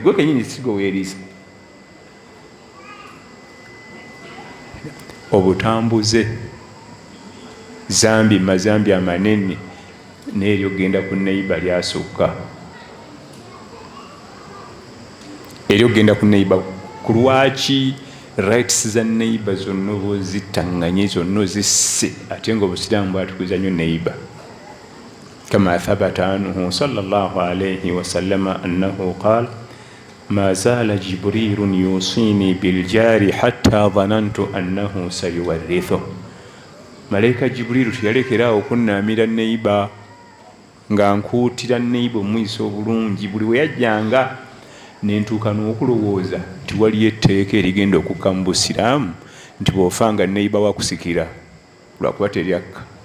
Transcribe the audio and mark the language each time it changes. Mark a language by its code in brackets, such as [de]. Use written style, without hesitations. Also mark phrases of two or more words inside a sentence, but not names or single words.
[lg] Gwe kenyini sigo weeriisa. Obutambuze, zambi mazambi amanene n'eryo genda ku neiba lyasooka, eryo genda ku neiba. Ku lwaki rights za neiba zonna ozitanganye, zonna ozisse, ate ng'obusiraamu bwatukuza nnyo neiba. [ar] كما ثبت عنه صلى الله عليه وسلم أنه قال ما زال جبريل يوصيني بالجار حتى ظننت أنه سيورثه. [lg] Malaika Jibrilu teyalekeraawo okunnaamira neiba nga nkuutira neiba omuyisa obulungi. Buli we yajjanga nentuuka n'okulowooza nti waliyo etteeka erigenda okukka mu busiraamu nti bw'ofanga neiba wakusikira lwakuba teryakka.